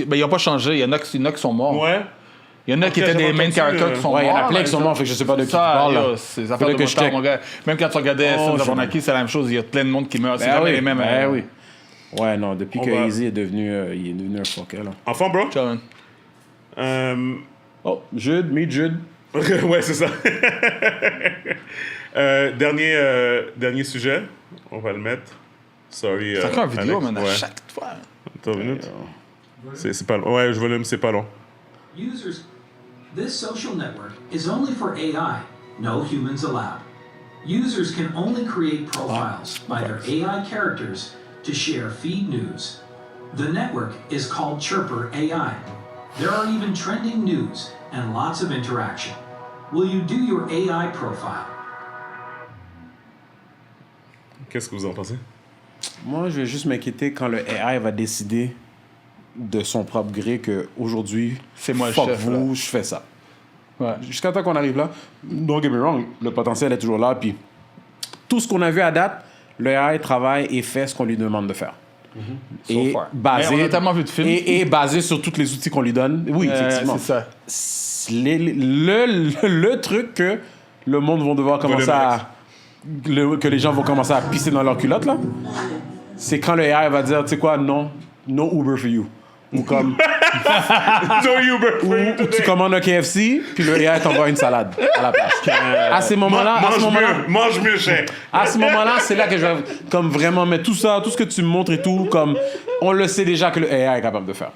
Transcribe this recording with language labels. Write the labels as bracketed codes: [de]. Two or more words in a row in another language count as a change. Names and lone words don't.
[fr] Ben, ils n'ont pas changé. Il y en a qui sont morts. Ouais. Il y en a qui étaient des [en] main characters [fr] qui sont morts. Il y en a plein qui sont morts, fait que je sais pas de qui tu parles. C'est affaire de retard, mon gars. Même quand tu regardais Sons of Anarchy, c'est la même chose. Il y a plein de monde qui meurt. C'est jamais les mêmes. Oui. Ouais, non, depuis que Easy est devenu un fucker, là. Enfin, bro? Ciao, man. [en] Oh, Jude, meet Jude. [fr] Ouais, c'est ça. Dernier sujet. On va le mettre. Sorry. C'est encore une vidéo, man, à ouais. chaque fois. Attends une minute. C'est pas long. Ouais, je volume, c'est pas long. [en] Users, this social network is only for AI, no humans allowed. Users can only create profiles by their AI characters to share feed news. The network is called Chirper AI. There are even trending news and lots of interaction. Will you do your AI profile? [fr] Qu'est-ce que vous en pensez? Moi, je vais juste m'inquiéter quand le AI va décider de son propre gré qu'aujourd'hui, c'est moi le fuck chef, vous, je fais ça. Ouais. Jusqu'à temps qu'on arrive là, [en] don't get me wrong, [fr] le potentiel est toujours là. Puis tout ce qu'on a vu à date, le AI travaille et fait ce qu'on lui demande de faire. Et basé, on a tellement vu de films. Et basé sur tous les outils qu'on lui donne. Oui, effectivement. C'est ça. Le truc que le monde va devoir commencer que les gens vont commencer à pisser dans leur culotte, là, c'est quand le AI va dire, tu sais quoi, non, [en] no Uber for you. [fr] Ou comme, [en] No Uber for you [fr] Ou tu [en] today. [fr] commandes un KFC, puis le AI t'envoie une salade à la place. À ces moments-là, Mange mieux, cher. à ce moment-là, c'est là que je vais comme vraiment mettre tout ça, tout ce que tu me montres et tout, comme on le sait déjà que le AI est capable de faire.